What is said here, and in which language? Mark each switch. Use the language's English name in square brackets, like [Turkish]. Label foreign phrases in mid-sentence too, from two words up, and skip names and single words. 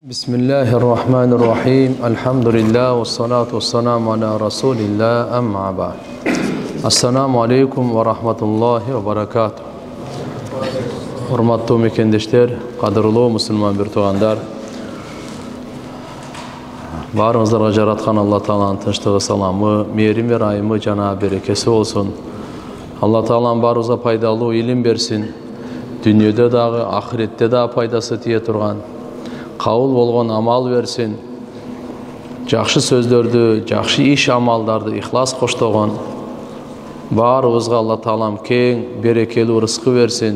[Arabic] بسم الله الرحمن الرحيم. الحمد لله، والصلاة والسلام على رسول الله، أما بعد. السلام عليكم ورحمة الله وبركاته. [Kyrgyz] Урматтуу мекендештер, кадырлуу мусулман бир туугандар. Barыңыздарга жараткан Алла Тааланын тынчтыгы, саламы, мээрими, райымы жана берекеси болсун. Алла Таалам барыбызга пайдалуу илим берсин. Дүнүйөдө дагы, ахиретте дагы пайдасы тие турган кабыл болгон амал берсин. Жакшы сөздөрдү, жакшы иш амалдарды ихлас коштогон баарыбызга Алла Таалам кең берекелүү рызкы берсин.